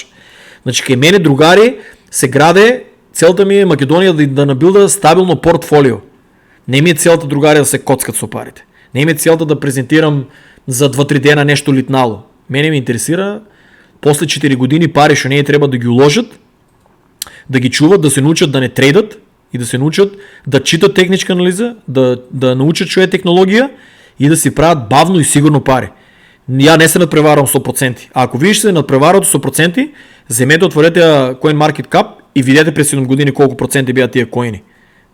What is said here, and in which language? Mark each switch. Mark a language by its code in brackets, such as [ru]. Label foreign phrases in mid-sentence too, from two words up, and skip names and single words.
[mk] Значи кај мене, другари, се граде, целта ми е Македонија да набилда стабилно портфолио. Не ми е целта, другари, да се коцкат со парите. Не ми е целта да презентирам за 2-3 дена нешто литнало. Мене ми интересира после 4 години пари што не треба да ги уложат, [bg] да ги чуват, да се научат да не трейдат, и да се научат да читат техническа анализа, да научат що е технология и да си правят бавно и сигурно пари. Я не се надпреварвам 100%. А ако виж се надпреварват 100%, вземете, отворете CoinMarketCap и видете през 7 години колко проценти бяха тия коини.